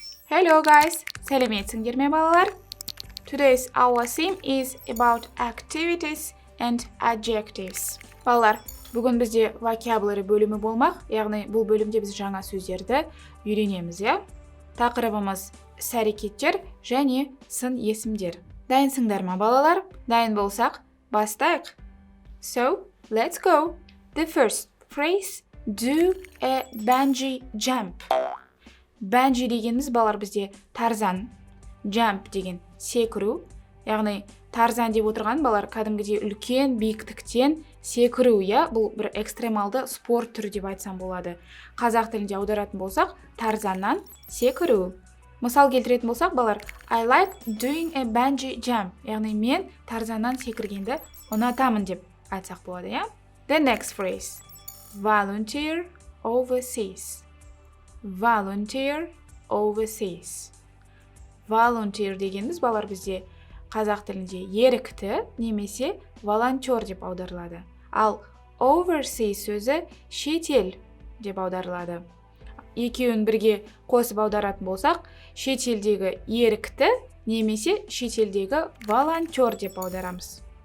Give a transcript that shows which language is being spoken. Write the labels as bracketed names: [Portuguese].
[English] Hello guys, [Kazakh] сәлеметсіңдер ме балалар? [English] Today's our theme is about activities and adjectives. [Kazakh] Балалар, бүгін бізде vocabulary бөлімі болмақ, яғни бұл бөлімде біз жаңа сөздерді үйренеміз, я? Тақырыбымыз іс-әрекеттер және сын есімдер. Дайынсыңдар ма балалар? Дайын болсақ, бастайық. [English] So, let's go. The first phrase, do a bungee jump. [Kazakh] Бәнжи дегеніміз балар бізде тарзан, jump деген секіру, яғни тарзан деп отырған балар кәдімгідей үлкен биіктіктен секіру, я, бұл бір экстремалды спорт түрі деп айтсам болады. Қазақ тілінде аударатын болсақ, тарзаннан секіру. Мысал келтіретін болсақ, балар, [English] I like doing a bungee jump, [Kazakh] яғни мен тарзаннан секіргенді ұнатамын деп айтсақ болады, я? [English] The next phrase, volunteer overseas. Volunteer overseas. [Kazakh] Volunteer дегеніміз балар бізде қазақ тілінде ерікті немесе волонтер деп аударылады. Ал overseas сөзі шетел деп аударылады. Екеуін бірге қосып аударатын болсақ, шетелдегі ерікті немесе шетелдегі волонтер деп аударамыз.